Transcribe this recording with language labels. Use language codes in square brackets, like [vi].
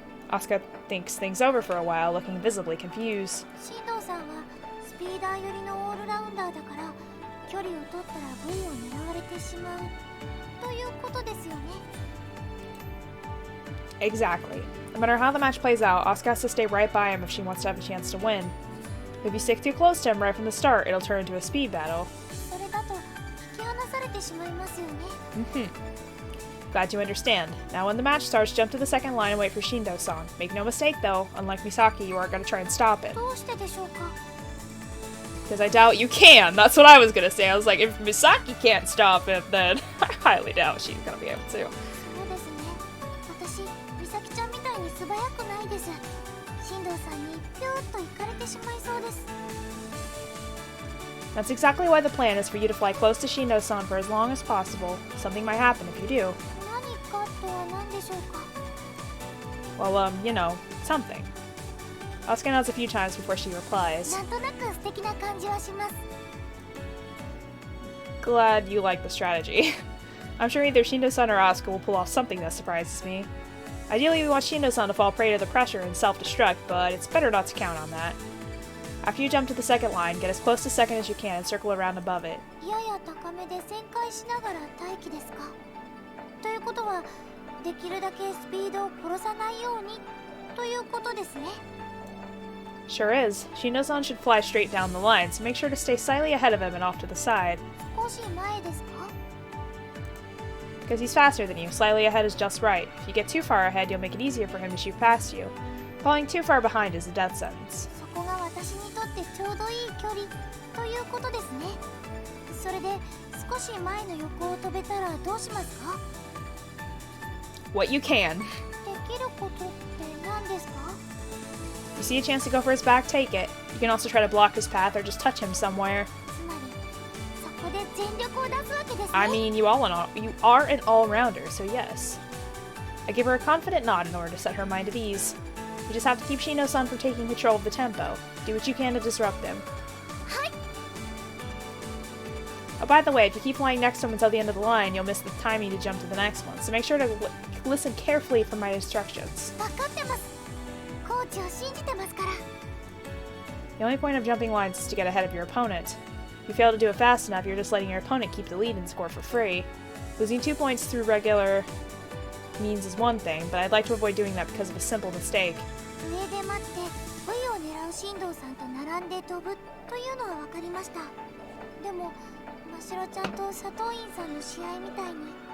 [en] Asuka thinks things over for a while, looking visibly confused. [ja] 進藤さんはスピーダー寄りのオールラウンダーだから距離を取ったら V を狙われてしまうということですよね。 [en] Exactly. No matter how the match plays out, Asuka has to stay right by him if she wants to have a chance to win. If you stick too close to him right from the start, it'll turn into a speed battle. [ja] それだと引き離されてしまいますよね。 [en] Glad you understand. Now when the match starts, jump to the second line and wait for Shindo-san. Make no mistake though, unlike Misaki, you aren't going to try and stop it. [ja] どうしてでしょうか？ [en] Because I doubt you can. That's what I was going to say. I was like, if Misaki can't stop it, then I highly doubt she's going to be able to. [ja] そうですね。私、美咲ちゃんみたいに素早くないです。進藤さんにピューッと行かれてしまいそうです。 [en] That's exactly why the plan is for you to fly close to Shindo-san for as long as possible. Something might happen if you do. [ja] 何かとは何でしょうか？ [en] Well, you know, something. Asuka nods a few times before she replies. [ja] なんとなく素敵な感じはします。 [en] Glad you like the strategy. I'm sure either Shindo-san or Asuka will pull off something that surprises me. Ideally, we want Shindo-san to fall prey to the pressure and self-destruct, but it's better not to count on that. After you jump to the second line, get as close to second as you can and circle around above it. [ja] やや高めで旋回しながら待機ですか？ということは、できるだけスピードを殺さないようにということですね。 [en] Sure is. Shindo-san should fly straight down the line, so make sure to stay slightly ahead of him and off to the side. [ja] 少し前ですか？ [en] Because he's faster than you, slightly ahead is just right. If you get too far ahead, you'll make it easier for him to shoot past you. Falling too far behind is a death sentence. [ja] そこが私にとってちょうどいい距離ということですね。それで少し前の横を飛べたらどうしますか？ [en] What you can. [ja] できることって何ですか？ [en] You see a chance to go for his back, take it. You can also try to block his path or just touch him somewhere. [ja] つまりそこで全力を出すわけですね。 [en] I mean, you are an all-rounder, so yes. I give her a confident nod in order to set her mind at ease. You just have to keep Shindo-san from taking control of the tempo. Do what you can to disrupt him. Hi. Oh, by the way, if you keep flying next to him until the end of the line, you'll miss the timing to jump to the next one, so make sure to listen carefully for my instructions. [ja] 分かってます。コーチを信じてますから。 [en] The only point of jumping lines is to get ahead of your opponent. If you fail to do it fast enough, you're just letting your opponent keep the lead and score for free. Losing 2 points through regular means is one thing, but I'd like to avoid doing that because of a simple mistake. [ja] 上で待って V を狙う進藤さんと並んで飛ぶというのは分かりました。でも真白ちゃんと佐藤院さんの試合みたいに。